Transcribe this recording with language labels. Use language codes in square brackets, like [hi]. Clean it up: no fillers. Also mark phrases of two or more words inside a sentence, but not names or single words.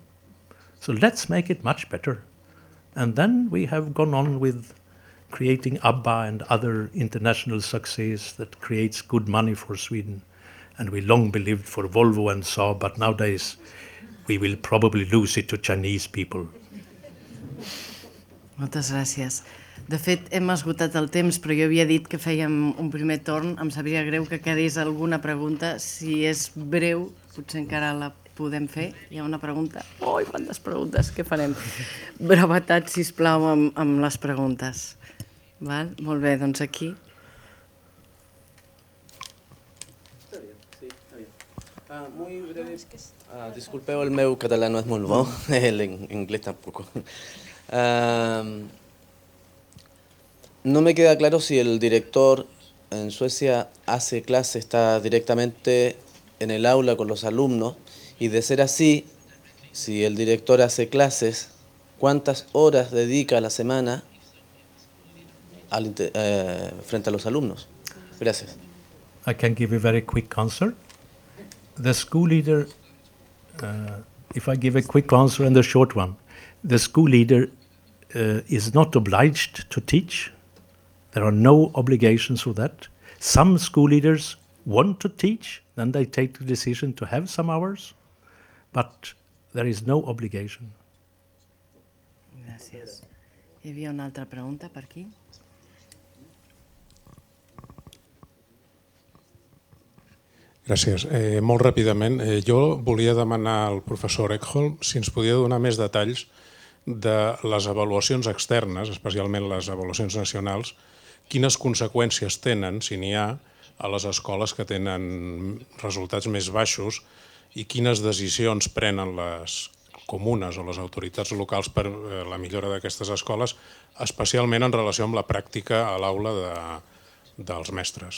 [en] So let's make it much better. And then we have gone on with creating ABBA and other international success that creates good money for Sweden. And we long believed for Volvo and Saab, but nowadays we will probably lose it to Chinese people. [ca] Moltes gràcies. De fet, hem esgotat el temps, però jo havia dit que fèiem un primer torn. Em sabria greu que quedés alguna pregunta. Si és breu, potser encara la podem fer. Hi ha una pregunta? Ui, quantes preguntes, què farem? Brevetat, sisplau, amb les preguntes. Val? Molt bé, doncs aquí. [es] Muy breve. [ca] Disculpeu, el meu català no és molt bo, [es] l'inglés tampoco. No me queda claro si el director en Suecia hace clase, está directamente en el aula con los alumnos, y de ser así, si el director hace clases, ¿cuántas horas dedica a la semana frente a los alumnos? Gracias. [en] I can give a very quick answer. The school leader, if I give a quick answer and a short one, the school leader is not obliged to teach. There are no obligations for that. Some school leaders want to teach, then they take the decision to have some hours, but there is no obligation. [ca] Gràcies. Hi havia una altra pregunta per aquí? Gràcies. Molt ràpidament, jo volia demanar al professor Ekholm si ens podia donar més detalls de les avaluacions externes, especialment les avaluacions nacionals, quines conseqüències tenen, si n'hi ha, a les escoles que tenen resultats més baixos i quines decisions prenen les comunes o les autoritats locals per la millora d'aquestes escoles, especialment en relació amb la pràctica a l'aula dels mestres.